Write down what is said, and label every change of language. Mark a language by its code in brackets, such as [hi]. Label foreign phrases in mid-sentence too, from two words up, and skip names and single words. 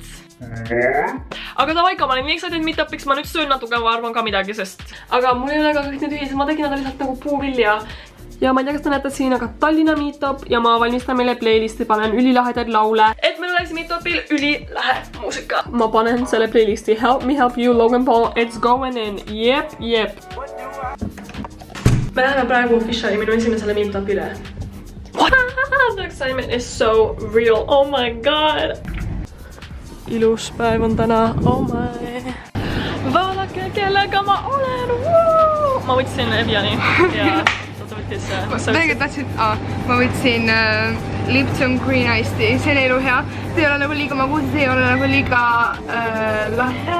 [et] Aga ta vaika, ma olen nii [en] excited meetupiks, [et] ma nüüd söön natuke, ma arvan ka midagi, sest... Aga mul ei ole ka kõik need ühised, ma tegin nad lihtsalt nagu puuvilja. Ja ma ei tea, kas te näete siin, aga Tallinna meetup ja ma valmistan meile playlisti, panen ülilahedaid laule. Et meil oleks meetupil ülilahe muusika. Ma panen selle playlisti Help Me Help You, Logan Paul, It's Going In. Jep. Me läheme praegu Fisheri minu esimesele meetupile. [en] What? The excitement is so real. Oh my god. [et] Ilus päev on täna. [en] Oh my. [et] Vaadake, kellega ma olen. Woo! Ma võtsin Eviani ja... Ma võtsin Lipton Green Iced Tea, see on elu hea. See ei ole nagu liiga magus, see ei ole nagu liiga lahe.